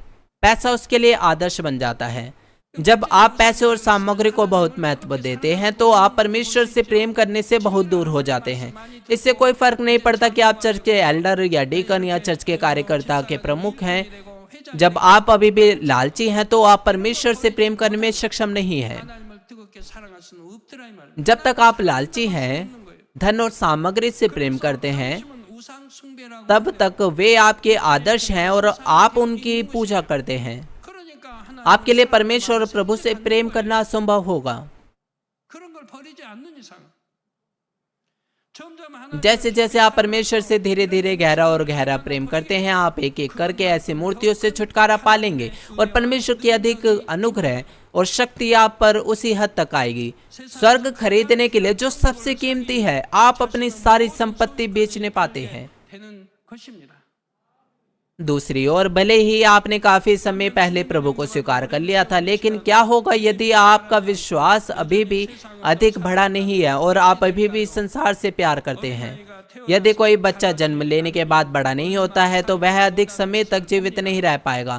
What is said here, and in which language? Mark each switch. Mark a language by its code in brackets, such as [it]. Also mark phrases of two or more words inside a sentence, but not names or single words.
[hi] पैसा उसके लिए आदर्श बन जाता है। जब आप पैसे और सामग्री को बहुत महत्व देते हैं तो आप परमेश्वर से प्रेम करने से बहुत दूर हो जाते हैं। इससे कोई फर्क नहीं पड़ता कि आप चर्च के एल्डर या डीकन या चर्च के कार्यकर्ता के प्रमुख हैं। जब आप अभी भी लालची हैं तो आप परमेश्वर से प्रेम करने में सक्षम नहीं हैं। [ko] 하나님을 뜨겁게 사랑할 수는 없더라 이 말입니다. [hi] जब तक आप लालची हैं, धन और सामग्री से प्रेम करते हैं, [ko] 우상 숭배라고 [hi] तब तक वे आपके आदर्श हैं और आप उनकी पूजा करते हैं। [ko] 그러니까 하나 [hi] आपके लिए परमेश्वर और प्रभु से प्रेम करना असंभव होगा। [ko] 그런 걸 버리지 않는 이상 점점 하나 [hi] जैसे जैसे आप परमेश्वर से धीरे धीरे गहरा और गहरा प्रेम करते हैं, आप एक एक करके ऐसी मूर्तियों से छुटकारा पालेंगे और परमेश्वर की अधिक अनुग्रह और शक्ति आप पर उसी हद तक आएगी। स्वर्ग खरीदने के लिए जो सबसे कीमती है, आप अपनी सारी संपत्ति बेचने पाते हैं। [ko] 되는 것입니다. [hi] दूसरी ओर, भले ही आपने काफी समय पहले प्रभु को स्वीकार कर लिया था, लेकिन क्या होगा यदि आपका विश्वास अभी भी अधिक बढ़ा नहीं है और आप अभी भी संसार से प्यार करते हैं? यदि कोई बच्चा जन्म लेने के बाद बड़ा नहीं होता है तो वह अधिक समय तक जीवित नहीं रह पाएगा।